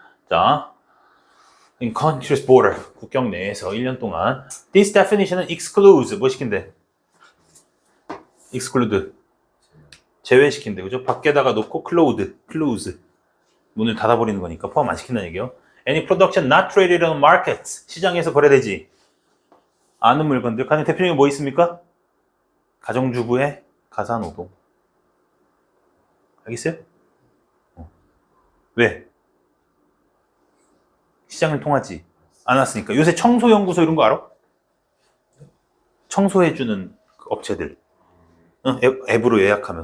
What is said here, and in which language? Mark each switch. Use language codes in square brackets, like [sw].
[ko] 자, [en] in country's border, [ko] 국경 내에서 1년 동안 this definition은 excludes, 뭐 시킨대? exclude, 제외시킨대, 그죠? 밖에다가 놓고 close, 문을 닫아버리는 거니까 포함 안 시킨다는 얘기예요. [en] Any production not traded on markets. [ko] 시장에서 거래되지 않은 물건들. 가장 대표적인 뭐 있습니까? 가정주부의 가사노동. 알겠어요? 왜? 시장을 통하지 않았으니까. 요새 청소연구소 이런 거 알아? 청소해주는 그 업체들. 앱으로 예약하면.